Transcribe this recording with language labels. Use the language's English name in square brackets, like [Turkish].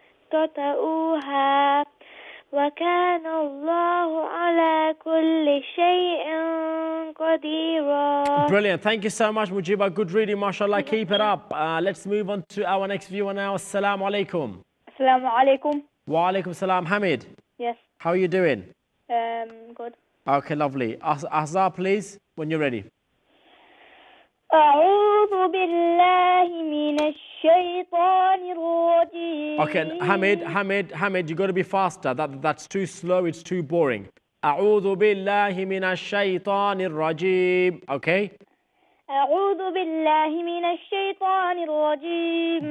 [Arabic] تطئوها وكان الله على كل شيء قديرا. [English] Brilliant. Thank you so much, Mujiba. Good reading, mashallah. Keep it up. Let's move on to our next viewer now. Assalamu alaikum. Assalamu alaikum. Wa alaikum salam. Hamid. Yes. How are you doing? Good. Okay, lovely. Azhar, please, when you're ready. [Arabic] أعوذ بالله من الشيطان الرجيم. [English] Okay, Hamid, you got to be faster. That's too slow. It's too boring. [Arabic] أعوذ بالله من الشيطان الرجيم. [English] Okay? [Arabic] أعوذ بالله من الشيطان الرجيم.